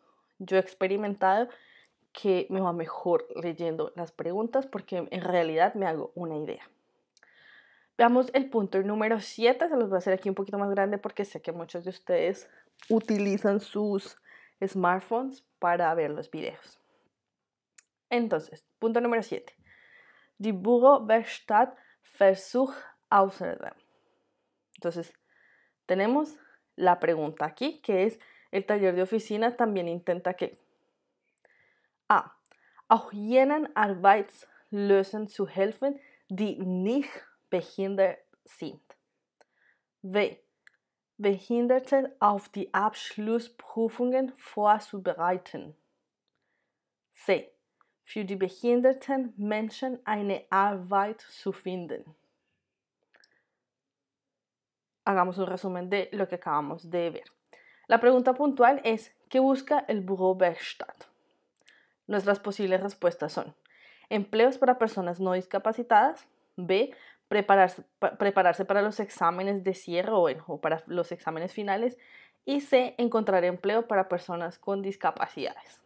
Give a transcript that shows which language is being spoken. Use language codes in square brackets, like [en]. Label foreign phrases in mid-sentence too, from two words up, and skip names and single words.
[es] Yo he experimentado que me va mejor leyendo las preguntas porque en realidad me hago una idea. Veamos el punto número 7, se los voy a hacer aquí un poquito más grande porque sé que muchos de ustedes utilizan sus smartphones para ver los videos. Entonces, punto número 7. [de] Die Bürowerkstatt versucht außerdem. [es] Entonces, tenemos la pregunta aquí, que es, ¿el taller de oficina también intenta qué? A. [de] Auch jenen Arbeitslösen zu helfen, die nicht behindert sind. [es] B. [de] Behinderte auf die Abschlussprüfungen vorzubereiten. [es] C. [de] Für die behinderten Menschen eine Arbeit zu finden. [es] Hagamos un resumen de lo que acabamos de ver. La pregunta puntual es, ¿qué busca el Bürowerkstatt? Nuestras posibles respuestas son empleos para personas no discapacitadas, B, prepararse para los exámenes de cierre o para los exámenes finales y C, encontrar empleo para personas con discapacidades.